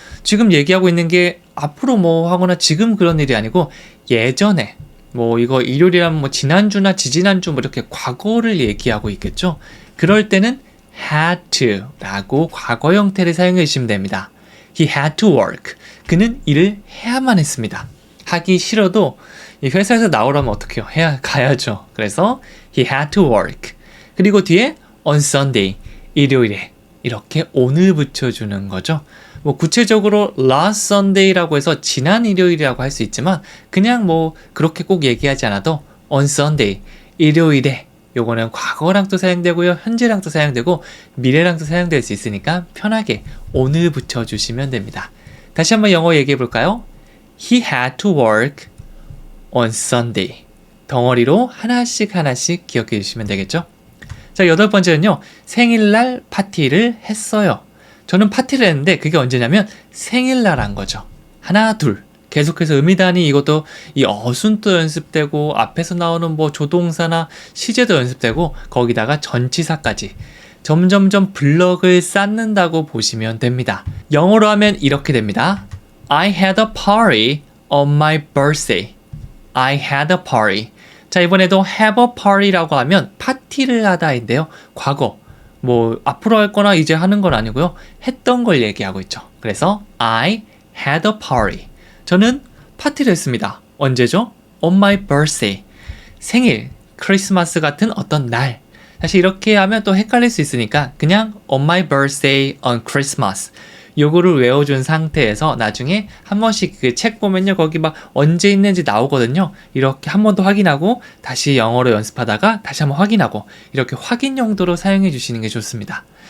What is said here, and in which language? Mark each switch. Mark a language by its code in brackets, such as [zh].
[ko] 지금 얘기하고 있는 게 앞으로 뭐 하거나 지금 그런 일이 아니고 예전에 뭐 이거 일요일이라면 뭐 지난주나 지지난주 뭐 이렇게 과거를 얘기하고 있겠죠. 그럴 때는 had to 라고 과거 형태를 사용해 주시면 됩니다. [en] He had to work. [ko] 그는 일을 해야만 했습니다. 하기 싫어도 이 회사에서 나오려면 어떻게 해요? 가야죠. 그래서 [en] he had to work. [ko] 그리고 뒤에 [en] on Sunday. [ko] 일요일에 이렇게 on을 붙여주는 거죠. 뭐 구체적으로 [en] last Sunday [ko] 라고 해서 지난 일요일이라고 할 수 있지만 그냥 뭐 그렇게 꼭 얘기하지 않아도 [en] on Sunday, [ko] 일요일에 요거는 과거랑도 사용되고요. 현재랑도 사용되고 미래랑도 사용될 수 있으니까 편하게 on을 붙여주시면 됩니다. 다시 한번 영어 얘기해 볼까요? [en] He had to work on Sunday. [ko] 덩어리로 하나씩 기억해 주시면 되겠죠? 자, 여덟 번째는요. 생일날 파티를 했어요. 저는 파티를 했는데 그게 언제냐면 생일날 한 거죠. 하나, 둘. 계속해서 음이단위 이것도 이 어순도 연습되고 앞에서 나오는 뭐 조동사나 시제도 연습되고 거기다가 전치사까지 점점점 블럭을 쌓는다고 보시면 됩니다. 영어로 하면 이렇게 됩니다. [en] I had a party on my birthday. I had a party. [ko] 자, 이번에도 [en] have a party [ko] 라고 하면 파티를 하다인데요. 과거, 뭐 앞으로 할 거나 이제 하는 건 아니고요. 했던 걸 얘기하고 있죠. 그래서 [en] I had a party. [ko] 저는 파티를 했습니다. 언제죠? [en] On my birthday. [ko] 생일, 크리스마스 같은 어떤 날. 사실 이렇게 하면 또 헷갈릴 수 있으니까 그냥 [en] on my birthday on Christmas. [ko] 요거를 외워준 상태에서 나중에 한 번씩 그 책 보면요. 거기 막 언제 있는지 나오거든요. 이렇게 한 번 더 확인하고 다시 영어로 연습하다가 다시 한번 확인하고 이렇게 확인 용도로 사용해 주시는 게 좋습니다.